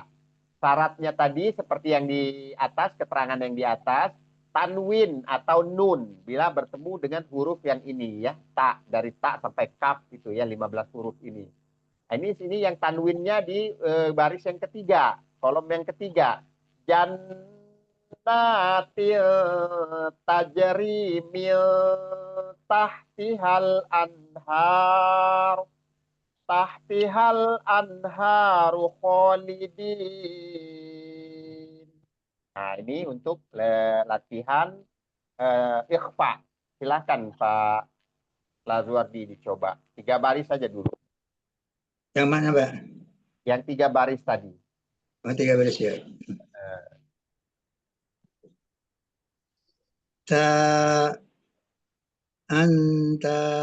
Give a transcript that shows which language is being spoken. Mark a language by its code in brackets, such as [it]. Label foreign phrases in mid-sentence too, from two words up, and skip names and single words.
[id] Syaratnya tadi seperti yang di atas, keterangan yang di atas, tanwin atau nun bila bertemu dengan huruf yang ini ya, ta, dari ta sampai kaf itu ya, 15 huruf ini. Nah, ini yang tanwinnya di baris yang ketiga, kolom yang ketiga. [ar] جنات تجري من تحتها الأنهار تحتها الأنهار خالدين. [id] Nah, ini untuk latihan ikhfa. Silakan Pak Lazuardi dicoba. 3 baris saja dulu. Yang mana, Pak? Yang 3 baris tadi. Oh, 3 baris ya. Ta anta.